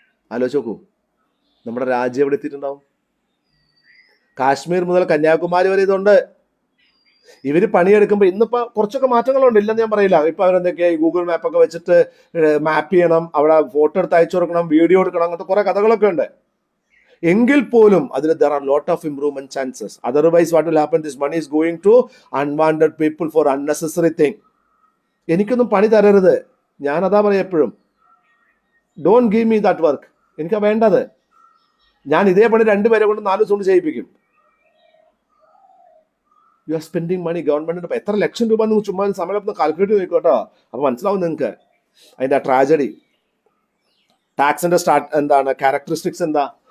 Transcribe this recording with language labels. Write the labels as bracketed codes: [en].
[ml] ആലോചിച്ച് നോക്കൂ, നമ്മുടെ രാജ്യം എവിടെ എത്തിയിട്ടുണ്ടാവും? കാശ്മീർ മുതൽ കന്യാകുമാരി വരെ ഇതുണ്ട്. ഇവര് പണിയെടുക്കുമ്പോൾ ഇന്നിപ്പോ കുറച്ചൊക്കെ മാറ്റങ്ങളുണ്ട്, ഇല്ലെന്ന് ഞാൻ പറയില്ല. ഇപ്പൊ അവരെന്തൊക്കെയാ ഗൂഗിൾ മാപ്പൊക്കെ വെച്ചിട്ട് മാപ്പ് ചെയ്യണം, അവിടെ ഫോട്ടോ എടുത്ത് അയച്ചു കൊടുക്കണം, വീഡിയോ എടുക്കണം, അങ്ങനത്തെ കുറെ കഥകളൊക്കെ ഉണ്ട്. എങ്കിൽ പോലും അതിൽ [en] there are lot of improvement chances. Otherwise what will happen? This money is going to unwanted people for unnecessary thing. [ml] എനിക്കൊന്നും പണി തരരുത്. ഞാൻ അതാ പറയാം എപ്പോഴും, [en] Don't give me that work. [ml] എനിക്ക് വേണ്ടത്. ഞാൻ ഇതേ പണി 2 പേരെ കൊണ്ട് 4 ദിവസം കൊണ്ട് ചെയ്യിപ്പിക്കും. [en] You are spending money. [ml] ഗവൺമെന്റിന് എത്ര ലക്ഷം രൂപ നിങ്ങൾ ചുമ്മാ സമയം കാൽക്കുലേറ്റ് ചെയ്ത് നോക്കോട്ടോ. അപ്പൊ മനസ്സിലാവും നിങ്ങൾക്ക് അതിന്റെ ട്രാജഡി. ടാക്സിന്റെ എന്താണ് ക്യാരക്ടറിസ്റ്റിക്സ്? എന്താ?